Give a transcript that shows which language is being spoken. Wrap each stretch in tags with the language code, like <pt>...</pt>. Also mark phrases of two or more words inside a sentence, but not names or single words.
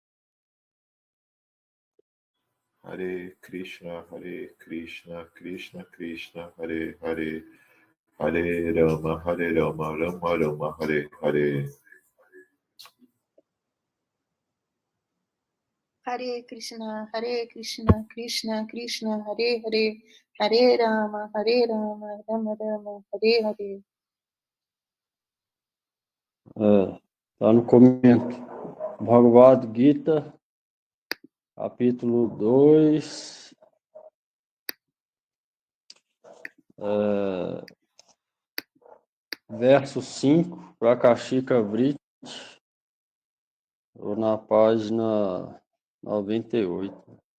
<sa>Hare Krishna, Krishna Krishna, Hare Hare, Hare Rama, Rama Rama, Hare Hare. Hare Krishna, Krishna Krishna, Hare Hare, Hare Rama, Rama Rama, Hare Hare.</sa> <pt>Está no começo. Bhagavad Gita, capítulo 2, verso 5, Prakashika Vritti, ou na página 98.</pt>